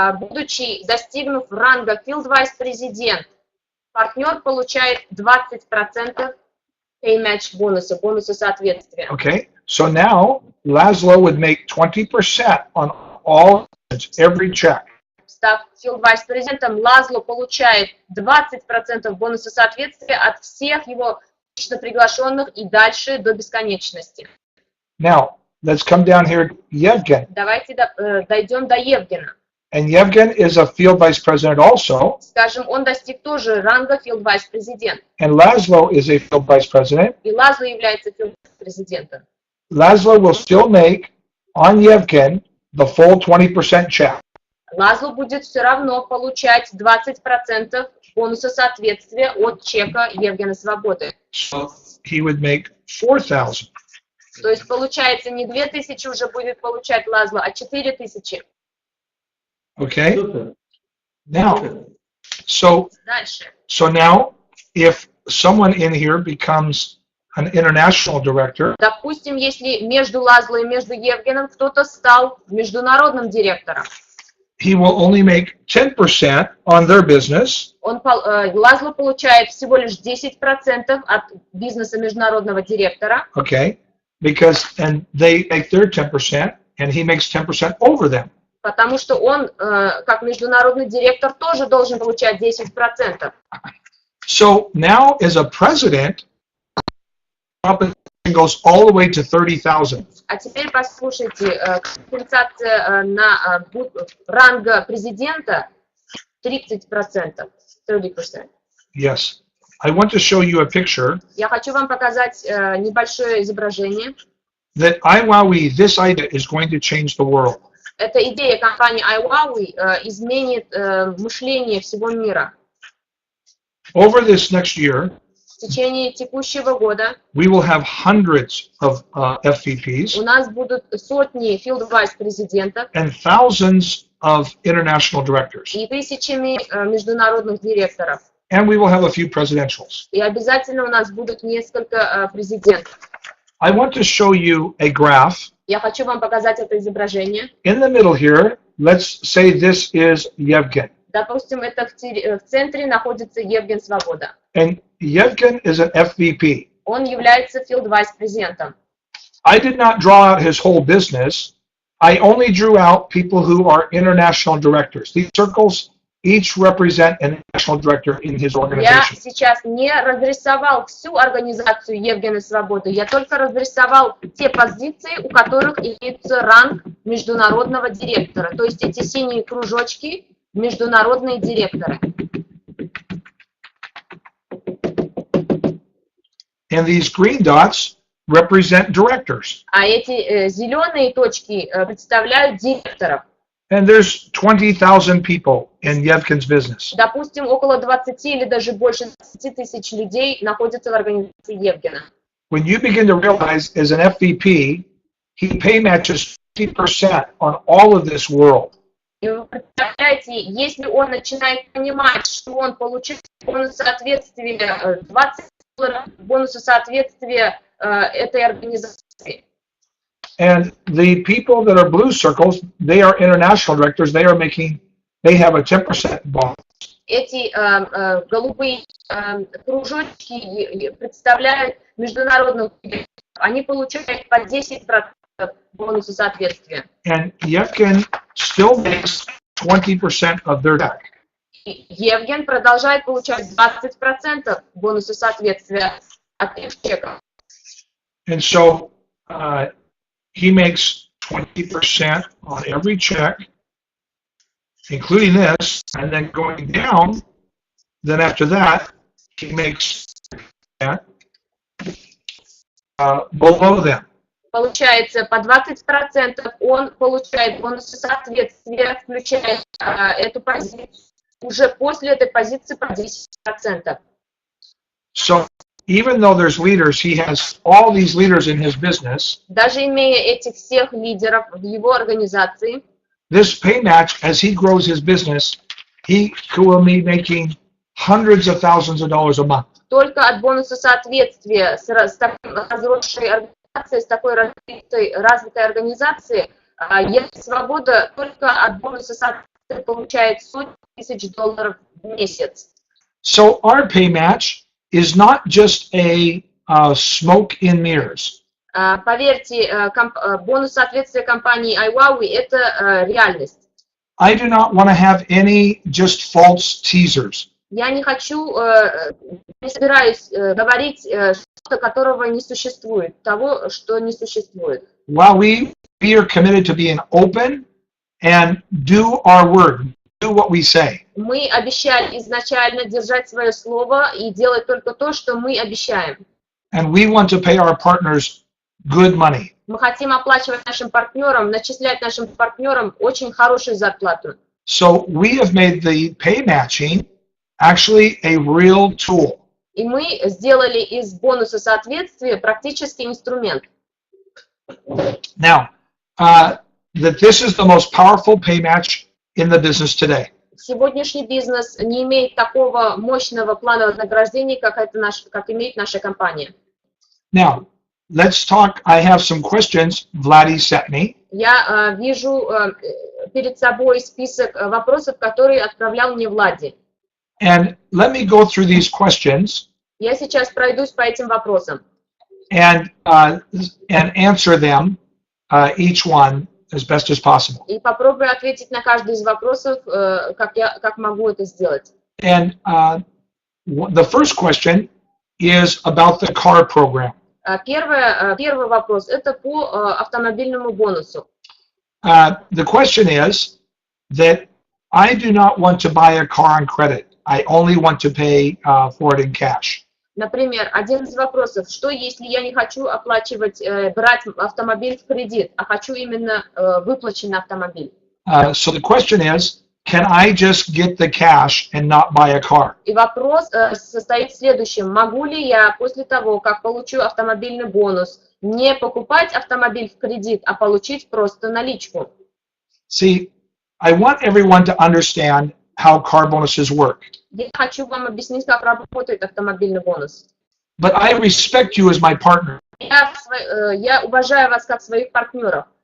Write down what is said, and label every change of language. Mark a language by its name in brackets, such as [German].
[Russian] Будучи достигнув ранга [English] field vice [Russian] президент, партнер получает 20% [English] pay match [Russian] бонуса, бонуса соответствия. [English] Okay. So now Laszlo would make 20% on all every check. [Russian] Став field vice президентом, Лазло получает 20% бонуса соответствия от всех его лично приглашенных и дальше до бесконечности. [English] Now, let's come down here to Yevgen. [Russian] Давайте дойдем до Евгена. [English] And Yevgen is a field vice president also. [Russian] Скажем, он достиг тоже ранга [English] field vice [Russian] президент. [English] And Laszlo is a field vice president. [Russian] И Лазло является [English] field vice [Russian] президентом. [English] Laszlo will still make on Yevgen the full 20% check. [Russian] Лазло будет все равно получать 20% бонуса соответствия от чека Евгена Свободы. [English] So he would make 4,000. [Russian] То есть получается не 2000 уже будет получать Лазло, а 4000. [English] Okay. [Russian] Супер. [English] Now, so [Russian] Дальше. [English] now, if someone in here becomes an international director, [Russian] Допустим, если между Лазло и между Евгеном кто-то стал международным директором, [English] he will only make 10% on their business. [Russian] Лазло получает всего лишь 10% от бизнеса международного директора, [English] Okay. Because, and they make their 10%, and he makes 10% over them. [Russian] потому что он, как международный директор, тоже должен получать 10%. [English] So now, as a president, compensation goes all the way to 30,000. [Russian] А теперь послушайте, компенсация на ранга президента 30%. 30%. [English] Yes. I want to show you a picture [Russian] Я хочу вам показать небольшое изображение. [English] that IWowWe, this idea is going to change the world. [Russian] Эта идея компании IWowWe изменит мышление всего мира. [English] Over this next year, [Russian] В течение текущего года [English] we will have hundreds of FVPs [Russian] у нас будут сотни [English] field vice [Russian] президентов [English] and thousands of international directors. [Russian] и тысячами международных директоров. [English] And we will have a few presidentials. [Russian] И обязательно у нас будут несколько президентов. [English] I want to show you a graph. [Russian] Я хочу вам показать это изображение. [English] In the middle here, let's say this is Yevgen. [Russian] Допустим, это в центре находится Евген Свобода. [English] And Yevgen is an FVP. [Russian] Он является [English] field vice [Russian] президентом. [English] I did not draw out his whole business. I only drew out people who are international directors. These circles each represent an international director in his [Russian] Я [English] organization. [Russian] сейчас не разрисовал всю организацию Евгена Свободы, я только разрисовал те позиции, у которых имеется ранг международного директора. То есть эти синие кружочки – международные директоры. [English] And these green dots represent directors. [Russian] А эти зеленые точки представляют директоров. [English] And there's 20,000 people in Yevgen's business. [Russian] Допустим, около 20 или даже больше 20 тысяч людей находятся в организации Евгена. [English] When you begin to realize as an FVP, he pay matches 50% on all of this world. [Russian] И вы представляете, если он начинает понимать, что он получает бонус соответствия $20, бонуса соответствия этой организации. [English] And the people that are blue circles, they are international directors. They have a 10% bonus. [Russian] Эти голубые кружочки представляют международных директоров. Они получают по 10% бонуса соответствия. [English] And Yevgen still makes 20% of their check. [Russian] И Евген продолжает получать 20% бонуса соответствия от их чеков. [English] And so he makes 20% on every check, including this, and then going down, then after that, he makes that below them. [Russian] Получается, по 20% он получает бонусы соответствия, включая эту позицию. Уже после этой позиции по 10%. [English] So even though there's leaders, he has all these leaders in his business. [Russian] Даже имея этих всех лидеров в его организации, [English] This pay match, as he grows his business, he will be making hundreds of thousands of dollars a month. [Russian] только от бонуса соответствия с такой разросшей организацией, с такой развитой организацией, есть свобода только от бонуса соответствия получает сотни тысяч долларов в месяц. [English] So our pay match is not just a smoke in mirrors. [Russian] Поверьте, бонус соответствия компании IWowWe – это реальность. [English] I do not want to have any just false teasers. [Russian] Я не хочу, не собираюсь говорить что-то, которого не существует, того, что не существует. [English] While we are committed to being open and do our word, do what we say. [Russian] Мы обещали изначально держать свое слово и делать только то, что мы обещаем. [English] And we want to pay our partners good money. [Russian] Мы хотим оплачивать нашим партнерам, начислять нашим партнерам очень хорошую зарплату. [English] So we have made the pay matching actually a real tool. [Russian] И мы сделали из бонуса соответствия практически инструмент. [English] Now, that this is the most powerful pay match in the business today. [Russian] Сегодняшний бизнес не имеет такого мощного плана вознаграждения, как имеет наша компания. [English] Now, let's talk. I have some questions Vladdy sent me. [Russian] Я вижу перед собой список вопросов, которые отправлял мне Влади. [English] And let me go through these questions. [Russian] Я сейчас пройдусь по этим вопросам. [English] And answer them, each one, as best as possible. [Russian] И попробую ответить на каждый из вопросов, как могу это сделать. [English] And the first question is about the car program. [Russian] Первый вопрос – это по автомобильному бонусу. [English] The question is that I do not want to buy a car on credit. I only want to pay for it in cash. [Russian] Например, один из вопросов, что если я не хочу оплачивать, брать автомобиль в кредит, а хочу именно выплаченный автомобиль? [English] So the question is, can I just get the cash and not buy a car? [Russian] И вопрос состоит в следующем. Могу ли я после того, как получу автомобильный бонус, не покупать автомобиль в кредит, а получить просто наличку? [English] See, I want everyone to understand how car bonuses work. [Russian] Я хочу вам объяснить, как работает автомобильный бонус. [English] But I respect you as my partner. [Russian] Я уважаю вас как своих партнеров.